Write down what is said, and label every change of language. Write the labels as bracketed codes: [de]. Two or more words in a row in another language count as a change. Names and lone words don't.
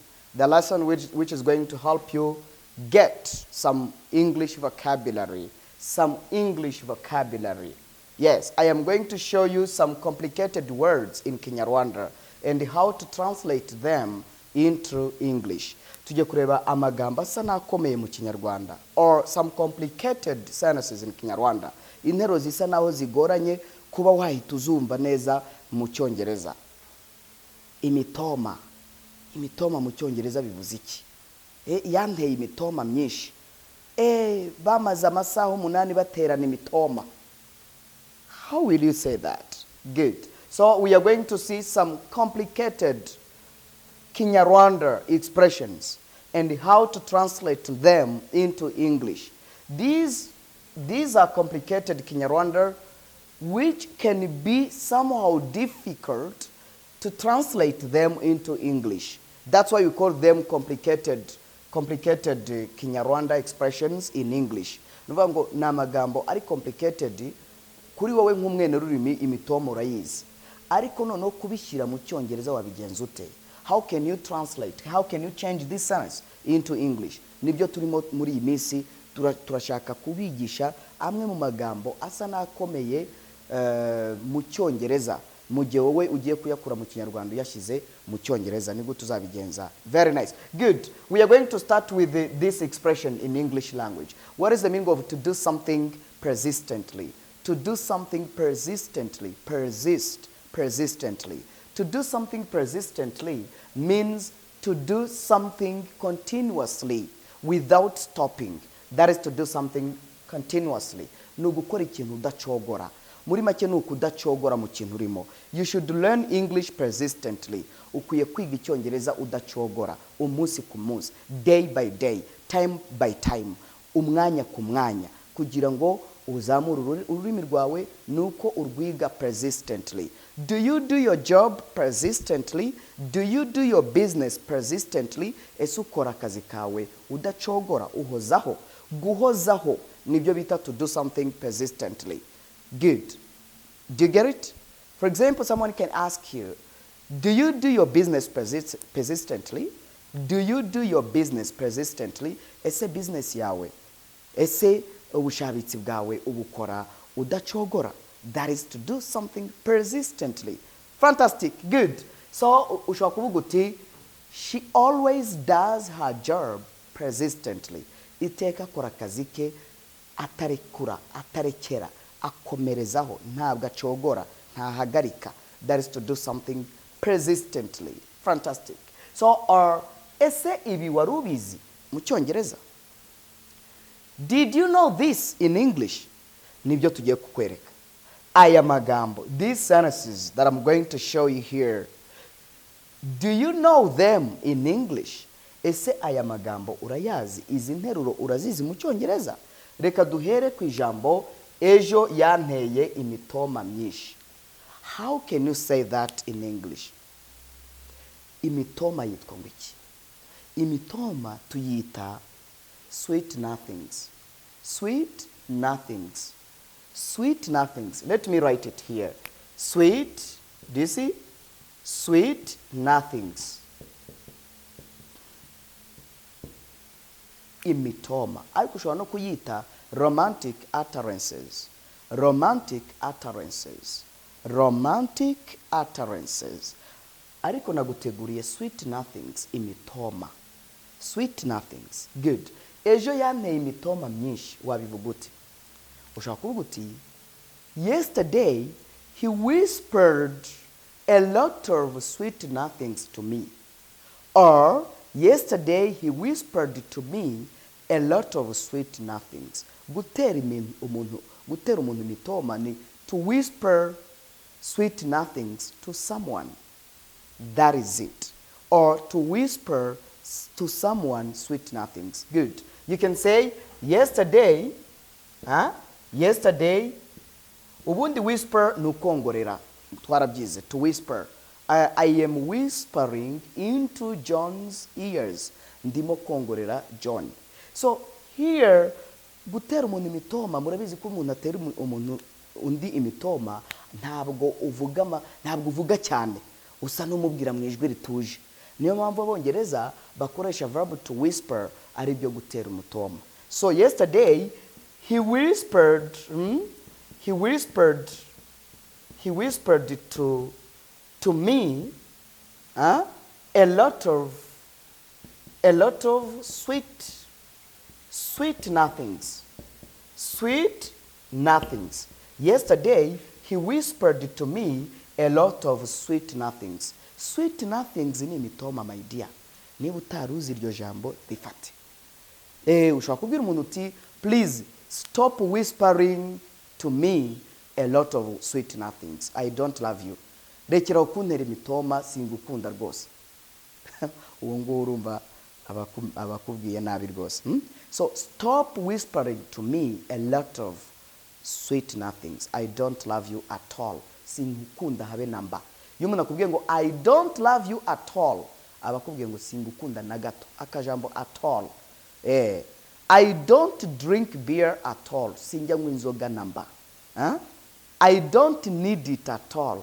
[en] The lesson which is going to help you get some English vocabulary. Yes, I am going to show you some complicated words in Kinyarwanda and how to translate them into English. [rw] Tujye kureba amagambo asa nakomeye mu Kinyarwanda [en] or some complicated sentences in Kinyarwanda. [rw] Intero zisa naho zigoranye kuba wahita uzumva neza mu Cyongereza. Imitoma mu Cyongereza bivuze iki? Yanteye imitoma myinshi. Bamaze amasaha 8 baterana imitoma. [en] How will you say that? Good. So we are going to see some complicated Kinyarwanda expressions and how to translate them into English. These are complicated Kinyarwanda which can be somehow difficult to translate them into English. That's why we call them complicated Kinyarwanda expressions in English. [rw] Nuvuga ngo namagambo ari complicated kuri wowe nk'umwene rurimi imitomo urayizi. Ariko noneho kubishyira mu Cyongereza wabigenza ute? [en] How can you translate? How can you change this sentence into English? [rw] Nibyo turimo muri iyi minsi turashaka kubigisha amwe mu magambo asa nakomeye mu Cyongereza. Mu gihe wowe ugiye kuyakura mu Kinyarwanda yashize mu Cyongereza nibwo tuzabigenza. [en] Very nice. Good. We are going to start with this expression in English language. What is the meaning of to do something persistently? To do something persistently. Persistently. To do something persistently means to do something continuously without stopping. That is to do something continuously. [rw] Nugukora ikintu udacogora. Muri make nuko udacogora mu kintu urimo. [en] You should learn English persistently. [rw] Ukwiye kwiga Icyongereza udacogora. Umunsi ku munsi. [en] Day by day. Time by time. [rw] Umwanya ku mwanya. Kugira ngo uzamure ururimi rwawe nuko urwiga persistently. [en] Do you do your job persistently? Do you do your business persistently? [rw] Ese ukora akazi kawe udacogora uhozaho. Guhozaho nibyo bita [en] to do something persistently. [rw] Good. [en] Do you get it? For example, someone can ask you, do you do your business persistently? Do you do your business persistently? [rw] Ese business yawe. Ese ubushabitsi bwawe ubukora udacogora. [en] That is to do something persistently. Fantastic. Good. So, [rw] ushobora kuvuga uti, [en] she always does her job persistently. [rw] Iteka akora akazi ke atarekura, atarekera. Akomerezaho, ntabwo acogora, ntahagarika. [en] That is to do something persistently. Fantastic. So, [rw] ese ibi warubizi mu Cyongereza? [en] Did you know this in English? [rw] Nibyo tugiye kukwereka. Aya magambo, [en] these sentences that I'm going to show you here, do you know them in English? [rw] Ese aya magambo urayazi? Izi nteruro urazizi mu Cyongereza? Reka duhere ku ijambo ejo yanteye imitoma myinshi. [en] How can you say that in English? [rw] Imitoma yitwa ngwiki. Imitoma tuyita [en] sweet nothings. Sweet nothings. Sweet nothings. Let me write it here. Sweet, do you see? Sweet nothings. Imitoma. [rw] Ariko ushobora no kuyita [en] romantic utterances. Romantic utterances. Romantic utterances. [rw] Ariko naguteguriye [en] sweet nothings [rw] imitoma. [en] Sweet nothings. Good. [rw] Ejo yanteye imitoma myinshi wabivuga uti. Ushobora kuvuga uti, [en] yesterday he whispered a lot of sweet nothings to me. Or yesterday he whispered to me a lot of sweet nothings. [rw] Gutera umuntu imitoma ni [en] to whisper sweet nothings to someone. That is it. Or to whisper to someone sweet nothings. Good. You can say yesterday, yesterday, [rw] ubundi whisper ni ukongorera. Twarabyize, [en] to whisper. I am whispering into John's ears. [rw] Ndimo kongorera John. [en] So here, [rw] gutera umuntu imitoma, murabizi ko umuntu atera umuntu undi imitoma, ntabwo uvuga cyane, usa n'umubwira mu ijwi rituje. Niyo mpamvu abongereza bakoresha [en] verb to whisper [rw] ari byo gutera umutoma. [en] So yesterday he whispered to me a lot of sweet nothings. Sweet nothings. Yesterday he whispered to me a lot of sweet nothings. Sweet nothings [rw] ni imitoma, [en] my dear. [rw] Niba utaruzi iryo jambo rifate. Ushobora kubwira umuntu uti [en] please stop whispering to me a lot of sweet nothings. I don't love you. [rw] Rekera ukuntera imitoma, singukunda rwose. Uwo nguwo urumva abakubwiye nabi rwose. [en] So stop whispering to me a lot of sweet nothings. I don't love you at all. [rw] Singukunda habe namba. Iyo umuntu akubwiye ngo [en] I don't love you at all, [rw] abakubwiye ngo singukunda na gato. [en] Akajambo at all. I don't drink beer at all. [rw] Sinjya nywa inzoga namba. [en] I don't need it at all.